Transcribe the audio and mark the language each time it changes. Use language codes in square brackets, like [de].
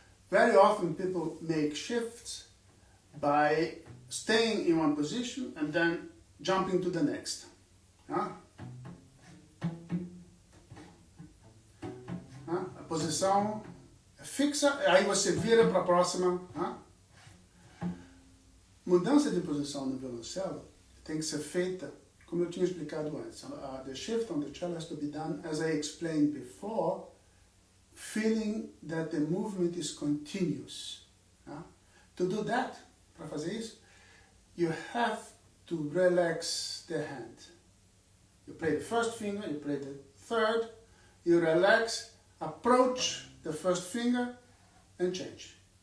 [en] Very often people make shifts by staying in one position and then jumping to the next. [pt] A posição fixa, aí você vira para a próxima. Mudança de posição no violoncelo tem que ser feita, como eu tinha explicado antes. [en] The shift on the cello has to be done, as I explained before, feeling that the movement is continuous. To do that, [pt] para fazer isso, [en] you have to relax the hand. You play the first finger, you play the third, you relax, approach the first finger and change.